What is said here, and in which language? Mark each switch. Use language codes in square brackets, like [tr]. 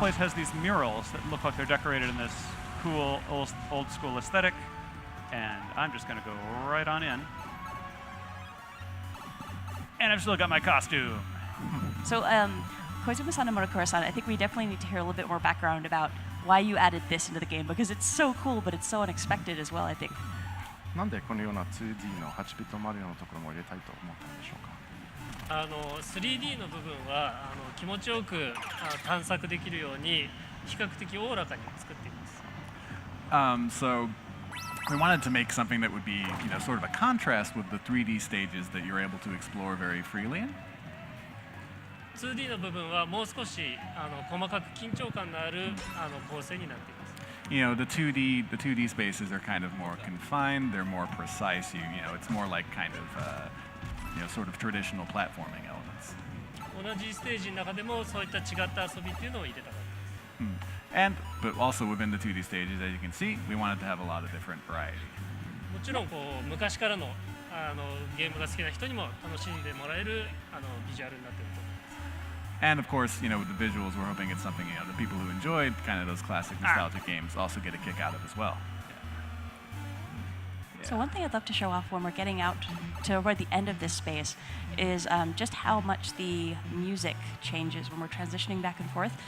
[en] place has these murals that look like they're decorated in this cool old school aesthetic, and I'm just going to go right on in. And I've still got my costume. So, Koizumi-san and Monokura-san, I think we definitely need to hear a little bit more background about why you added this into the game because it's so cool, but it's so unexpected as well, I think. [ja] なんでこのような 2D の8ビットマリオのところも入れたいと思ったんでしょうか。 3D の部分は気持ちよく探索できるように比較的おおらかに作っています。 [en] So we wanted to make something that would be, sort of a contrast with the 3D stages that you're able to explore very freely in. [ja] 2D の部分はもう少し細かく緊張感のある構成になっています。 [en] The 2D spaces are kind of more confined. They're more precise. It's more like kind of, sort of traditional platforming elements. [ja] 同じステージの中でもそういった違った遊びっていうのを入れたかったで [en] But also within the 2D stages, as you can see, we wanted to have a lot of different variety. [ja] す。もちろん昔からのゲームが好きな人にも楽しんでもらえるビジュアルになっていると思います。 [en] And of course, with the visuals, we're hoping it's something the people who enjoyed kind of those classic nostalgic games also get a kick out of as well. So one thing I'd love to show off when we're getting out to toward the end of this space is just how much the music changes when we're transitioning back and forth.